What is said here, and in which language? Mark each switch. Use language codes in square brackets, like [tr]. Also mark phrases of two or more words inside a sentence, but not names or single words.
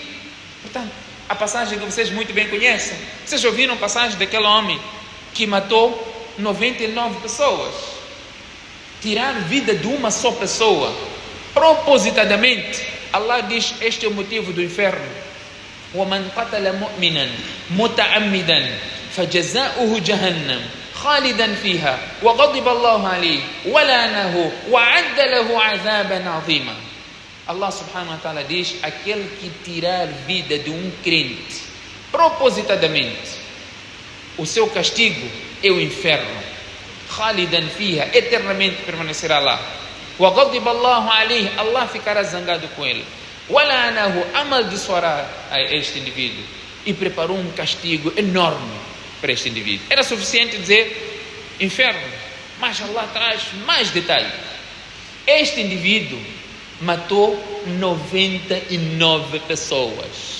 [pt] Portanto, a passagem que vocês muito bem conhecem, vocês ouviram a passagem daquele homem que matou 99 pessoas, tirar a vida de uma só pessoa, propositadamente. Allah diz, este é o motivo do inferno. [ar] وَمَنْ قَتَلَ مُؤْمِنًا مُتَعَمِّدًا فَجَزَاؤُهُ جَهَنَّمْ خَالِدًا فِيهَا وَغَضِبَ اللَّهُ عَلَيْهِ وَلَعَنَهُ وَأَعَدَّ لَهُ عَذَابًا عَظِيمًا. [pt] Allah [ar] سبحانه وتعالى [pt] diz, aquele que tirar vida de um crente propositadamente, o seu castigo é o inferno. [ar] خالدا فيها, [pt] eternamente permanecerá lá. [ar] وغضب الله عليه, [pt] Allah ficará zangado com ele. [ar] ولعنه, [pt] amaldiçoará a este indivíduo e preparou um castigo enorme para este indivíduo. Era suficiente dizer inferno, mas Allah traz mais detalhe. Este indivíduo matou 99 pessoas.